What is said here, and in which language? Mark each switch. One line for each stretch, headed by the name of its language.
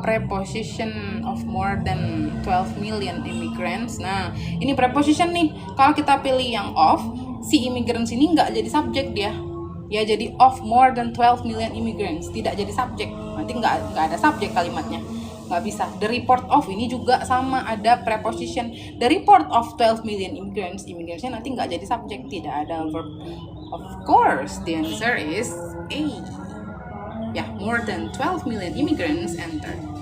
English: Preposition of more than 12 million immigrants.
Indonesian: Nah, ini preposition nih. Kalau kita pilih yang of, si immigrants ini nggak jadi subject dia. Ya, jadi
English: of more than 12 million immigrants.
Indonesian: Tidak jadi subject. Nanti nggak ada subject kalimatnya. Nggak bisa. The report of ini juga sama, ada preposition.
English: The report of 12 million immigrants.
Indonesian: Immigrants-nya nanti nggak jadi subject, tidak ada verb.
English: Of course, the answer is A.
Indonesian: Ya,
English: more than 12 million immigrants entered.